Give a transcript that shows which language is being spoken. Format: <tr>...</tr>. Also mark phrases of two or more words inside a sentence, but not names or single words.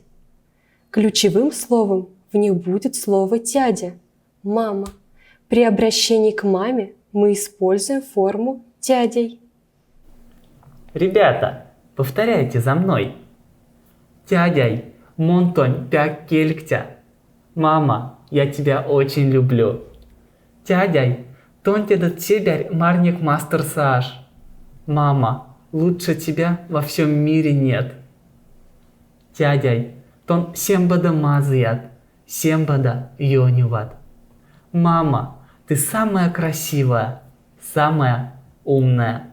<ru>Ключевым словом в них будет слово «тядя» – «мама». При обращении к маме мы используем форму «тядей». Ребята, повторяйте за мной.</ru> <myv>Тядяй, монтонь пяк кельктя.</myv> <ru>Мама, я тебя очень люблю.</ru> <myv>Тядяй, тонтедат себярь марник мастер сааш.</myv> <ru>Мама, лучше тебя во всем мире нет.</ru> <myv>Тядяй, тон сембада мазыят, сембада йонюват.</myv> <ru>Мама, ты самая красивая, самая умная.</ru>